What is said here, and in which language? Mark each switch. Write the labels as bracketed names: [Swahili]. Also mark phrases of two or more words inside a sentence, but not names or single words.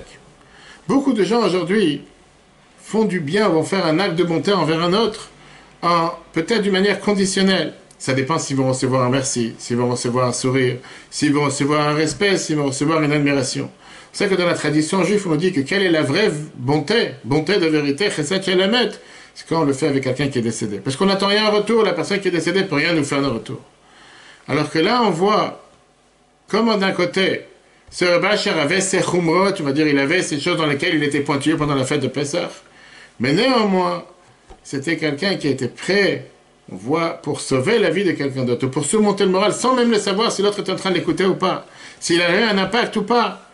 [French] Beaucoup de gens aujourd'hui font du bien, vont faire un acte de bonté envers un autre, peut-être d'une manière conditionnelle. Ça dépend s'ils vont recevoir un merci, s'ils vont recevoir un sourire, s'ils vont recevoir un respect, s'ils vont recevoir une admiration. C'est ça que dans la tradition juive, on nous dit que quelle est la vraie bonté, bonté de vérité, [Hebrew] חסד של אמת, [French] c'est quand on le fait avec quelqu'un qui est décédé. Parce qu'on n'attend rien en retour, la personne qui est décédée ne peut rien nous faire en retour. Alors que là, on voit comment d'un côté, ce Rebbe Asher avait ses chumrot, on va dire, il avait ces choses dans lesquelles il était pointilleux pendant la fête de Pessah. Mais néanmoins, c'était quelqu'un qui était prêt, on voit, pour sauver la vie de quelqu'un d'autre, pour surmonter le moral, sans même le savoir si l'autre est en train de l'écouter ou pas, s'il avait un impact ou pas.